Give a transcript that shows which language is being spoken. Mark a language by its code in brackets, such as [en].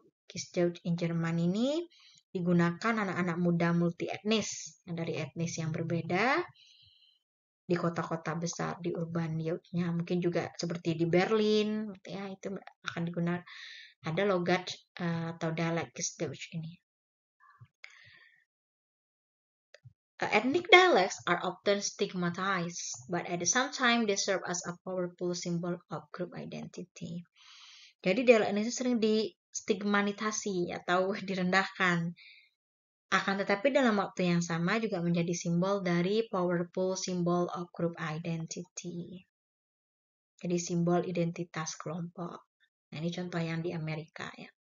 [id] Kiesdeutsch in Jerman ini digunakan anak-anak muda multi etnis yang dari etnis yang berbeda di kota-kota besar, di urban youth-nya, mungkin juga seperti di Berlin, ya itu akan digunakan ada logat atau dialek Kiesdeutsch ini. [en] Ethnic dialects are often stigmatized, but at the same time they serve as a powerful symbol of group identity. [id] Jadi dialek ini sering distigmatisasi atau direndahkan. Akan tetapi dalam waktu yang sama juga menjadi simbol dari [en] powerful symbol of group identity. [id] Jadi simbol identitas kelompok. Nah, ini contoh yang di Amerika ya.